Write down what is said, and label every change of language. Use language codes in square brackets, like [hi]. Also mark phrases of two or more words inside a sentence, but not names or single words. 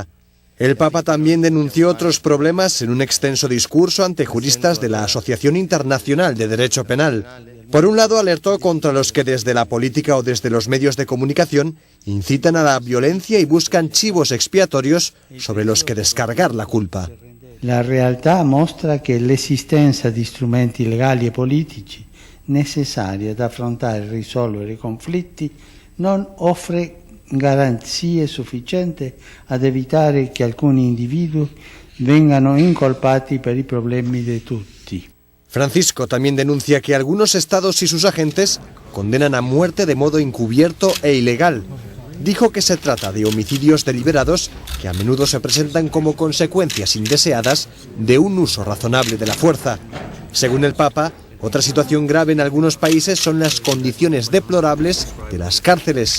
[es] El Papa también denunció otros problemas en un extenso discurso ante juristas de la Asociación Internacional de Derecho Penal. Por un lado, alertó contra los que desde la política o desde los medios de comunicación incitan a la violencia y buscan chivos expiatorios sobre los que descargar la culpa. [it] La realtà mostra che l'esistenza di strumenti legali e politici necessari ad affrontare e risolvere i conflitti non offre garanzie sufficienti ad evitare che alcuni individui vengano incolpati per i problemi di tutti. [es] Francisco también denuncia que algunos estados y sus agentes condenan a muerte de modo encubierto e ilegal. Dijo que se trata de homicidios deliberados que a menudo se presentan como consecuencias indeseadas de un uso razonable de la fuerza. Según el Papa, otra situación grave en algunos países son las condiciones deplorables de las cárceles.